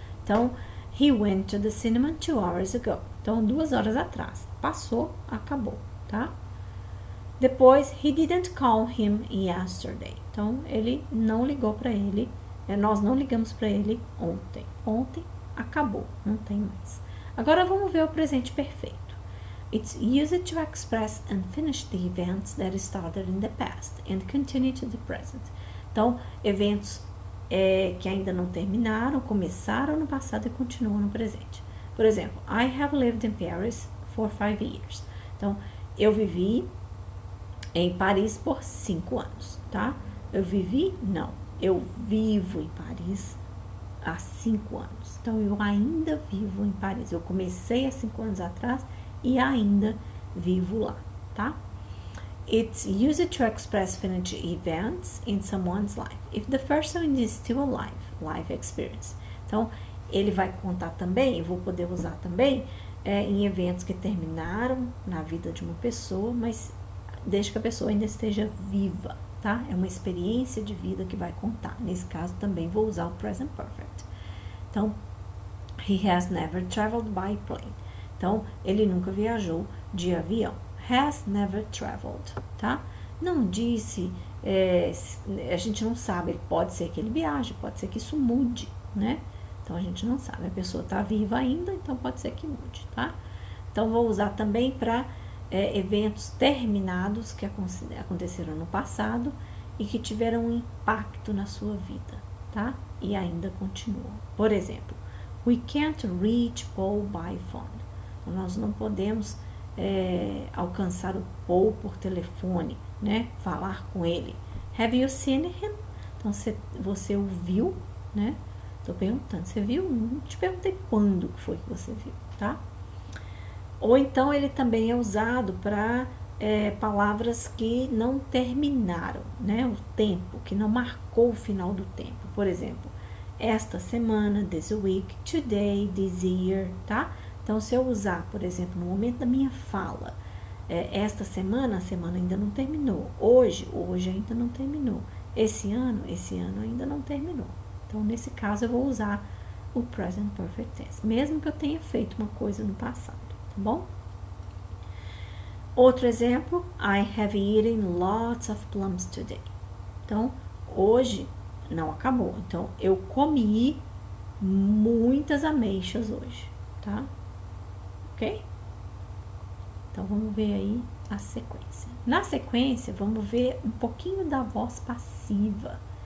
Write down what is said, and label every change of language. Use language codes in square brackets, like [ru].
[en] Então, he went to the cinema 2 hours ago. [pt] Então, 2 horas atrás. Passou, acabou, tá? Depois, [en] he didn't call him yesterday. [pt] Então, ele não ligou para ele. Nós não ligamos para ele ontem. Ontem, acabou, não tem mais. Agora, vamos ver o presente perfeito. [en] It's used to express unfinished events that started in the past and continue to the present. [pt] Então, eventos que ainda não terminaram, começaram no passado e continuam no presente. Por exemplo, [en] I have lived in Paris for 5 years. [pt] Então, eu vivi em Paris por 5 anos, tá? Eu vivi? Não. Eu vivo em Paris há 5 anos. Então, eu ainda vivo em Paris. Eu comecei há 5 anos atrás e ainda vivo lá, tá? [en] It's used to express finished events in someone's life. If the person is still alive, life experience. [pt] Então, ele vai contar também, eu vou poder usar também em eventos que terminaram na vida de uma pessoa, mas desde que a pessoa ainda esteja viva, tá? É uma experiência de vida que vai contar. Nesse caso, também vou usar o present perfect. [en] Então, he has never traveled by plane. [pt] Então, ele nunca viajou de avião. [en] Has never traveled, [pt] tá? Não disse, a gente não sabe, pode ser que ele viaje, pode ser que isso mude, né? Então, a gente não sabe, a pessoa tá viva ainda, então pode ser que mude, tá? Então, vou usar também para eventos terminados que aconteceram no passado e que tiveram um impacto na sua vida, tá? E ainda continuam. Por exemplo, [en] we can't reach Paul by phone. [pt] Então, nós não podemos alcançar o Paul por telefone, né? Falar com ele. [en] Have you seen him? [pt] Então, você o viu, né? Tô perguntando, você viu? Não te perguntei quando foi que você viu, tá? Ou então ele também é usado para palavras que não terminaram, né? O tempo, que não marcou o final do tempo. Por exemplo, esta semana, [en] this week, today, this year, [pt] tá? Então, se eu usar, por exemplo, no momento da minha fala, esta semana, a semana ainda não terminou. Hoje ainda não terminou. Esse ano ainda não terminou. Então, nesse caso, eu vou usar o present perfect tense, mesmo que eu tenha feito uma coisa no passado, tá bom? Outro exemplo, [en] I have eaten lots of plums today. [pt] Então, hoje não acabou. Então, eu comi muitas ameixas hoje, tá? Ok? Então, vamos ver aí a sequência. Na sequência, vamos ver um pouquinho da voz passiva.